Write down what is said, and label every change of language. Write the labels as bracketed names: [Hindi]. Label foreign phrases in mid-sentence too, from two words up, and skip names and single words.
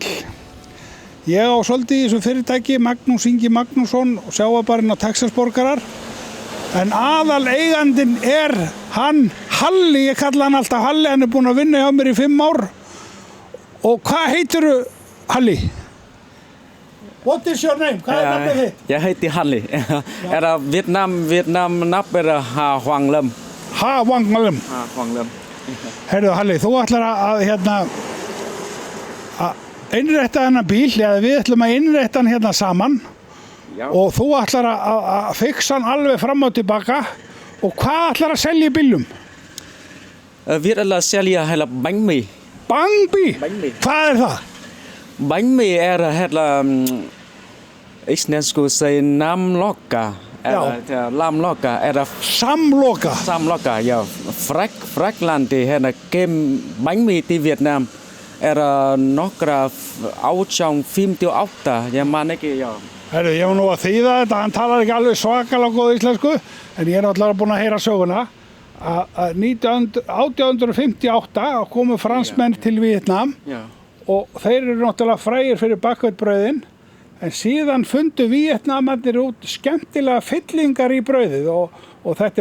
[Icelandic] Ég á svolítið í þessu fyrirtæki, Magnús Ingi Magnússon, sjávarbarinn á Texasborgarar. En aðal eigandinn hann Halli, ég kalla hann alltaf Halli, hann búinn að vinna hjá mér í 5 ár. Og hvað heitirðu, Halli? [English] What is your name? [Icelandic] Hvað nafnið þitt? [Norwegian] Jeg heter [Icelandic] Halli. Vietnam nafn Ha Hoàng Lâm. Ha Hoàng Lâm. Ha Hoàng Lâm. Heyrðu, Halli, þú ætlar að innrætta þennan bíl, eða við ætlum að innrætta hann hérna saman. Já. Og þú ætlar að fixa hann alveg fram og tilbaka. Og hvað ætlar að selja í bílum? Við ætlum að selja [Vietnamese] bánh mì. Bánh mì? [Icelandic] Hvað það? [Vietnamese] Bánh mì [Icelandic] íslensku segir namloka. Lamloka. Samloka? Samloka, já. Fraklandi kem [Vietnamese] bánh mì [Icelandic] til Việt Nam. Nokkra 1858, ég man ekki, já. Herru, ég var nú að þýða þetta, hann talar ekki alveg svakalega góð íslensku, en ég náttúrulega búinn að heyra söguna að 1858 komu fransmenn til Vietnam og þeir eru náttúrulega frægir fyrir bakveitbrauðin, en síðan fundu Vietnamarnir út skemmtilega fyllingar í brauðið og þetta